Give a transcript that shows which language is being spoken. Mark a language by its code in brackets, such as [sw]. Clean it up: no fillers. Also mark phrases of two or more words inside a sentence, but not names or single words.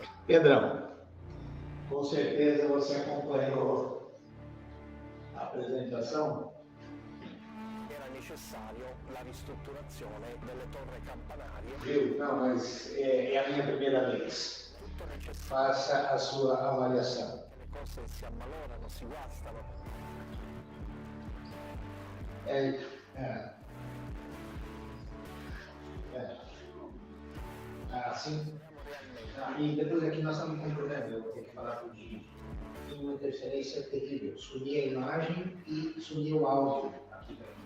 [pt] Pedrão, com certeza você acompanhou a apresentação. [it] Era necessario la ristrutturazione delle torri campanarie. [pt] Viu? Não, mas é a minha primeira vez. Faça a sua avaliação. [it] Le cose si ammalorano, si guastano. [pt] Assim. E depois aqui nós estamos com um problema, eu vou ter que falar com o Gigi. Tem uma interferência terrível. Sumi a imagem e sumi o áudio aqui para mim.